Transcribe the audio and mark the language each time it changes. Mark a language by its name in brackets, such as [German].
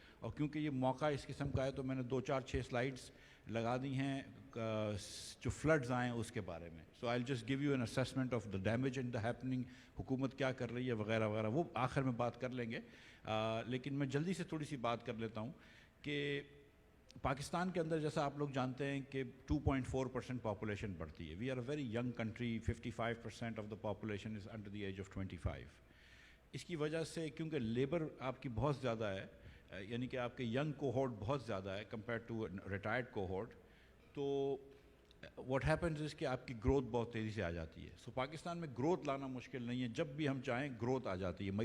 [Urdu] اور کیونکہ یہ موقع اس قسم کا ہے تو میں نے 2 4 6 سلائڈس لگا دی ہیں جو فلڈز آئیں اس کے بارے میں. [English] so I will just give you an assessment of the damage and the happening, [Urdu] حکومت کیا کر رہی ہے وغیرہ وغیرہ, وہ آخر میں بات کر لیں گے. لیکن میں جلدی سے تھوڑی سی بات کر لیتا ہوں کہ پاکستان کے اندر جیسا آپ لوگ جانتے ہیں کہ 2.4% پاپولیشن بڑھتی ہے. [English] We are a very young country, 55% of the population is under the age of 25. [Urdu] اس کی وجہ سے کیونکہ لیبر آپ کی بہت زیادہ ہے, یعنی کہ آپ کے ینگ کوہورٹ بہت زیادہ ہے [English] compare to retired cohort, [Urdu] تو [English] what happens is [Urdu] کہ آپ کی گروتھ بہت تیزی سے آ جاتی ہے. سو پاکستان میں گروتھ لانا مشکل نہیں ہے, جب بھی ہم چاہیں گروتھ آ جاتی ہے.